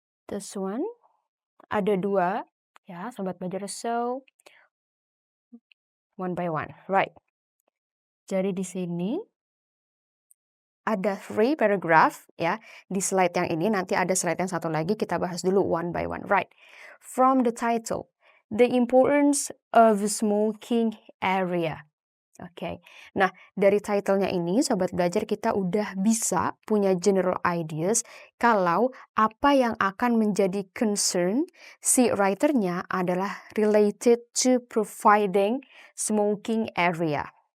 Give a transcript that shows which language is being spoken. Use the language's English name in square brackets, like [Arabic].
[English] This one [Indonesian] ada 2, ya, sobat belajar. [English] So, one by one. Right. [Indonesian] Jadi di sini ada 3 paragraph, ya. Di slide yang ini nanti ada slide yang satu lagi, kita bahas dulu [English] one by one. Right. From the title, the importance of smoking area. [Indonesian] Oke. Nah, dari title-nya ini sobat belajar kita udah bisa punya general ideas kalau apa yang akan menjadi concern si writer-nya adalah [English] related to providing smoking area.